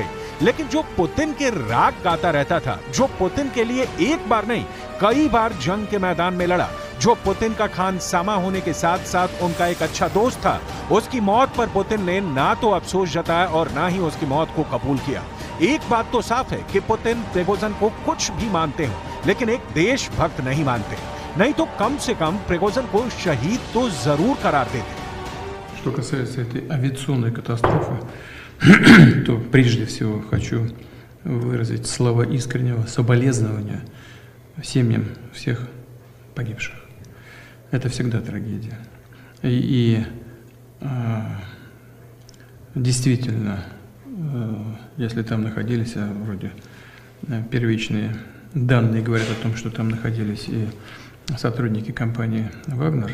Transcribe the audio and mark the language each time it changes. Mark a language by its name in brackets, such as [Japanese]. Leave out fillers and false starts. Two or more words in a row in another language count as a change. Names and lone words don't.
[Hindi] लेकिन जो पुतिन के राग गाता रहता था, जो पुतिन के लिए एक बार नहीं कई बार जंग के मैदान में लड़ा, जो पुतिन का खानसामा होने के साथ साथ उनका एक अच्छा दोस्त था, उसकी मौत पर पुतिन ने ना तो अफसोस जताया और ना ही उसकी मौत को कबूल किया। एक बात तो साफ है कि पुतिन प्रिगोजिन को कुछ भी मानते हो, लेकिन एक देशभक्त नहीं मानते। नहीं तो कम से कम प्रिगोजिन को शहीद तो जरूर करार देते। [Russian] Что касается этой авиационной катастрофы, то прежде всего хочу выразить слова искреннего соболезнования семьям всех погибших. Это всегда трагедия. И действительно, если там находились, вроде первичные данные говорят о том, что там находились и сотрудники компании «Вагнер».